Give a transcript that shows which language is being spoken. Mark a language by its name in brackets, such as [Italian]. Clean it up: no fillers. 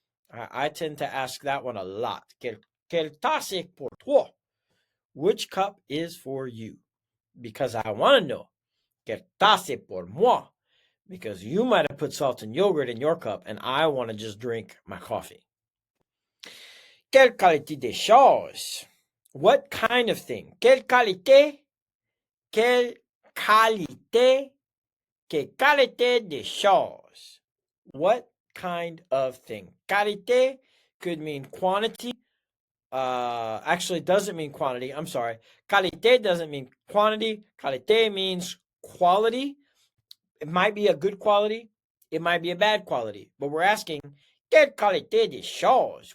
[English] I tend to ask that one a lot. [French] Quelle tasse est pour toi? [English] Which cup is for you? Because I want to know. [French] Quelle tasse est pour moi? [English] Because you might have put salt and yogurt in your cup, and I want to just drink my coffee. [French] Quelle qualité des choses? [English] What kind of thing? [French] Quelle qualité? Quelle qualité? Quelle qualité des choses? [English] What kind of thing? Qualité could mean quantity. Actually, it doesn't mean quantity. I'm sorry. Qualité doesn't mean quantity. Qualité means quality. It might be a good quality. It might be a bad quality. But we're asking, [French] quelle qualité des choses?